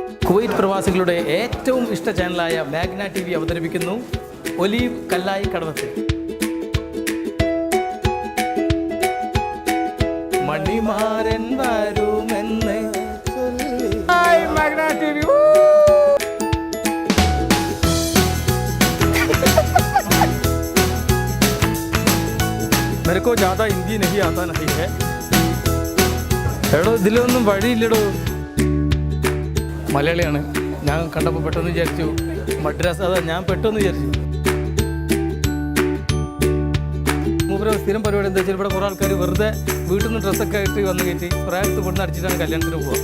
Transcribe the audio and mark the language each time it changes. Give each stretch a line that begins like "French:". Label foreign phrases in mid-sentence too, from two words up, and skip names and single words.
Malayalam: കുവൈറ്റ് പ്രവാസികളുടെ ഏറ്റവും ഇഷ്ട ചാനലായ മാഗ്ന TV അവതരിപ്പിക്കുന്നു ഒലീവ് കല്ലായി കടവത്ത്. മണിമാരൻ വരുമെന്ന് മാഗ്ന TV.
Hindi: मेरे को ज़्यादा हिंदी नहीं आता नहीं है.
Malayalam: എടോ ഇതിലൊന്നും വഴിയില്ലടോ. മലയാളിയാണ്. ഞാൻ കണ്ടപ്പോൾ പെട്ടെന്ന് വിചാരിച്ചു മദ്രാസ്. അതാ ഞാൻ പെട്ടെന്ന് വിചാരിച്ചു. മൂപ്പര് സ്ഥിരം പരിപാടി എന്താ വെച്ചാൽ ഇവിടെ കുറേ ആൾക്കാർ വെറുതെ വീട്ടിൽ നിന്ന് ഡ്രസ്സൊക്കെ ആയിട്ട് വന്ന് കയറ്റി പ്രായത്ത് പെടുന്ന അടിച്ചിട്ടാണ് കല്യാണത്തിന് പോകുക.